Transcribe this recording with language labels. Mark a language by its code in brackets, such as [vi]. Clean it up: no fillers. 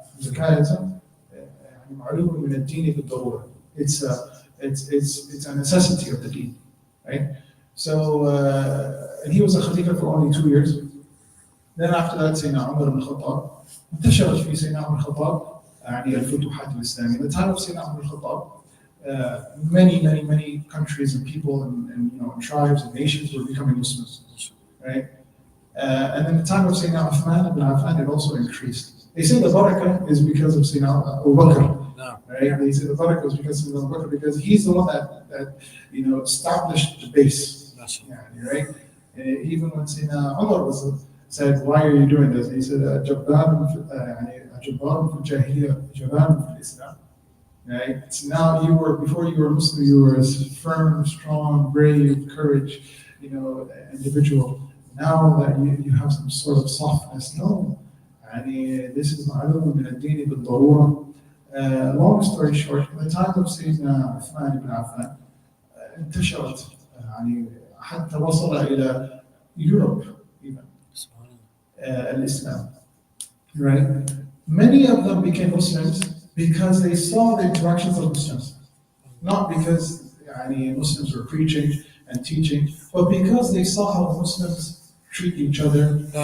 [en] Zakat is [ar] معلوم من الدين بالضرورة. [en] It's a necessity of the deen, right? So and he was a Khalifa for only 2 years. Then after that, Sayyidina Umar ibn Khattab [ar] انتشرت في سيدنا عمر الخطاب الفتوحات الإسلامية. [en] In the time of Sayyidina Umar al-Khattab, many countries and people and tribes and nations were becoming Muslims, right? And in the time of Sayyidina Uthman ibn Affan, it also increased. They say the barakah is because of Sayyidina Abu Bakr, right? They say the barakah is because of Sayyidina Abu Bakr, because he's the one that established the base, right? Even when Sayyidina Umar said, "Why are you doing this?" He said, [ar] "Jabbarun fil jahiliyyah, jabbarun fil Islam." [en] Right? So now before you were Muslim, you were a firm, strong, brave, courage, individual. Now that you have some sort of softness, no. This is [ar] معلوم من الدين بالضرورة. [en] Long story short, in the time of Sayyidina Uthman ibn Affan, [ar] انتشرت حتى وصل إلى [en] Europe even. Islam, right? Many of them became Muslims because they saw the interactions of Muslims, not because Muslims were preaching and teaching, but because they saw how the Muslims treat each other.